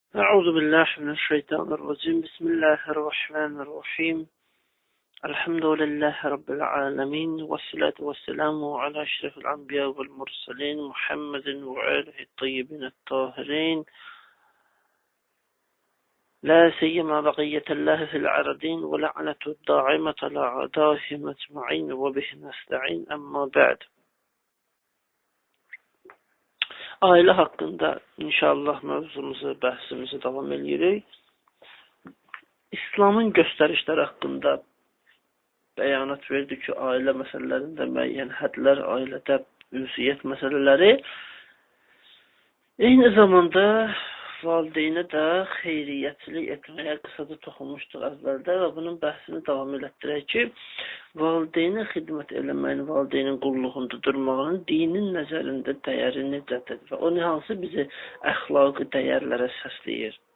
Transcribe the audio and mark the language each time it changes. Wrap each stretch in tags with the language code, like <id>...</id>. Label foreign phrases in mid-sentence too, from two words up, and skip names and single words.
<ar>أعوذ بالله من الشيطان الرجيم بسم الله الرحمن الرحيم الحمد لله رب العالمين والصلاة والسلام على أشرف الأنبياء والمرسلين محمد وآله الطيبين الطاهرين لا سيما بقية الله في العرضين ولعنة الداعمة على أعدائهم أجمعين وبه نستعين أما بعد.</ar> <az>Aile hakkında inşallah mövzumuzu, bəhsimizi davam edirik. İslamın göstərişləri haqqında bəyanat verdi ki, ailə məsələlərində müəyyən hədlər, ailədə ünsiyyət məsələləri, eyni zamanda valideynə də xeyriyyətçilik etməyə qısaca toxunmuşduq əvvəldə və bunun bəhsini davam elətdirək ki, valideynə xidmət eləməyin, valideynin qulluğunda durmağının dinin nəzərində dəyəri necədir və o hansı bizi əxlaqi dəyərlərə səsləyir.</az>